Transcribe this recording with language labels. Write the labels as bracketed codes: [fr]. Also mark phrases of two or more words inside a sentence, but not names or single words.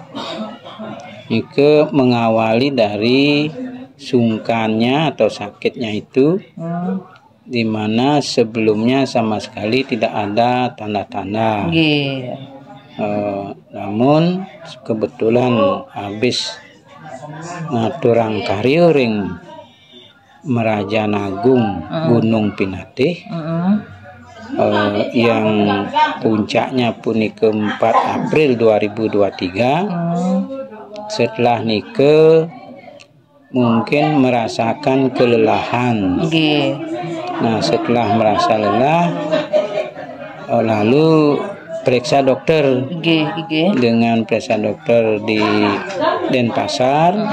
[id] Nike mengawali dari sungkannya atau sakitnya itu, dimana sebelumnya sama sekali tidak ada tanda-tanda. Namun kebetulan habis [ban] ngaturang karya ring [id] Merajan Agung Gunung Pinatih, yang puncaknya punika 4 April 2023. Setelah nike mungkin merasakan kelelahan. Nah, setelah merasa lelah, lalu periksa dokter dengan periksa dokter di Denpasar.